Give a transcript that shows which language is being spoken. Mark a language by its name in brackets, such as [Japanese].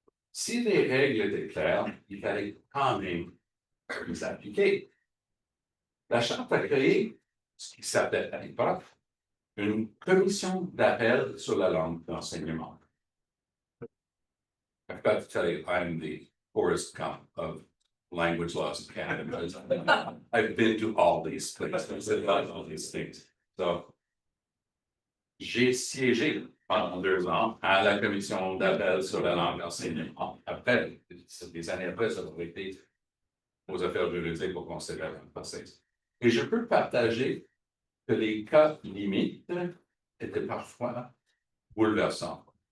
[French] Si les règles étaient claires, il fallait quand même les appliquer. La Charte a créé ce qui s'appelait à l'époque une commission d'appel sur la langue d'enseignement. [English] I've got to tell you, I'm the Forrest Gump of language laws in Canada. I've been to all these places and done all these things. [French] So, j'ai siégé pendant 2 ans à la commission d'appel sur la langue d'enseignement. Après, des années après, ça aurait été aux affaires juridiques au Conseil de la langue française. Et je peux partager que les cas limites étaient parfois bouleversants.